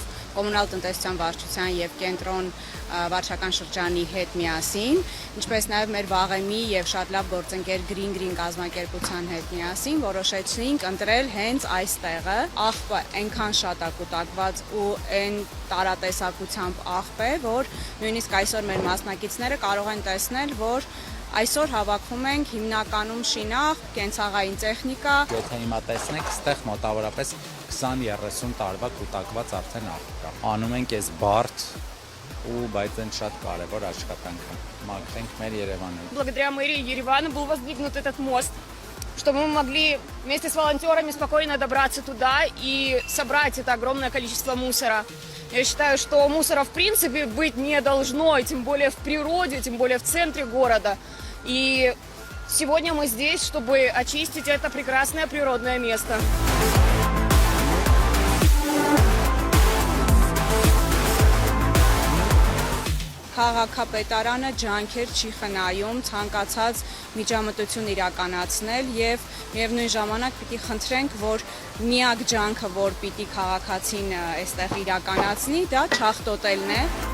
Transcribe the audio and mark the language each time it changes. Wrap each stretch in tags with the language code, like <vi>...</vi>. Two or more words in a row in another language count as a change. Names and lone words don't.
<hy>կոմունալ տնտեսության վարչության և կենտրոն վարչական շրջանի հետ միասին, ինչպես նաև մեր վաղեմի և շատ լավ գործընկեր Green կազմակերպության հետ միասին որոշեցինք ընտրել հենց այս տեղը։ Աղբը այնքան շատ է կուտակված ու այն տարատեսակությամբ աղբ է, որ նույնիսկ այսօր մեր մասնակիցները կարող են տեսնել, որ այսօր հավաքվում ենք հիմնականում շինաղ, կենցաղային տեխնիկա։ Եթե հիմա տեսնեք, ստեղ մոտավորապես 20-30 տարվա կուտակված արդեն աղբ կա։ Անում ենք այս բարդ ու բայց այն շատ կարևոր աշխատանք է։ Մաքրենք մեր Երևանը։</hy> <ru>Благодаря мэрии Еревана был воздвигнут этот мост, чтобы мы могли вместе с волонтерами спокойно добраться туда и собрать это огромное количество мусора. Я считаю, что мусора в принципе быть не должно, и тем более в природе, тем более в центре города. И сегодня мы здесь, чтобы очистить это прекрасное природное место.</ru> <hy>Քաղաքապետարանը ջանքեր չի խնայում ցանկացած միջամտություն իրականացնել եւ միևնույն ժամանակ պիտի խնդրենք, որ միակ ջանքը, որ պիտի քաղաքացին այստեղ իրականացնի, դա չախտոտելն է։</hy>